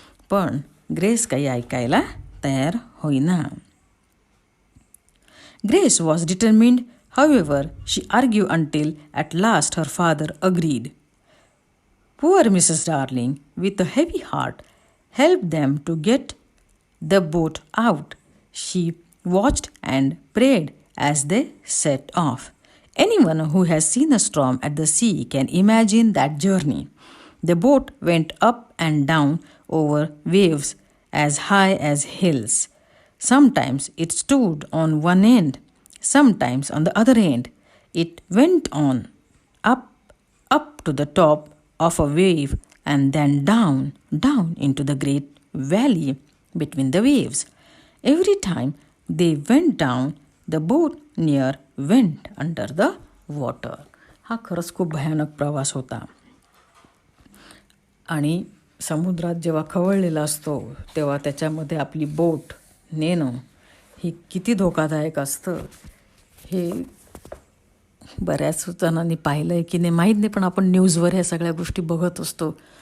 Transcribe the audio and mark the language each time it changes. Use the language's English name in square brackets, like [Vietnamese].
[Marathi] पण ग्रेस काही ऐकायला तयार होईना. [English] Grace was determined, however, she argued until at last her father agreed. Poor Mrs. Darling, with a heavy heart, helped them to get the boat out. She watched and prayed as they set off. Anyone who has seen a storm at the sea can imagine that journey. The boat went up and down over waves as high as hills. Sometimes it stood on one end, sometimes on the other end. It went on, up to the top of a wave and then down into the great valley between the waves. Every time they went down, the boat near went under the water. [Marathi] हा खरंच खूप भयानक प्रवास होता. आणि समुद्रात जेव्हा खवळलेला असतो तेव्हा त्याच्यामध्ये आपली बोट नेणं ही किती धोकादायक असतं हे बऱ्याच जणांनी पाहिलं आहे की नाही माहीत नाही, पण आपण न्यूजवर ह्या सगळ्या गोष्टी बघत असतो.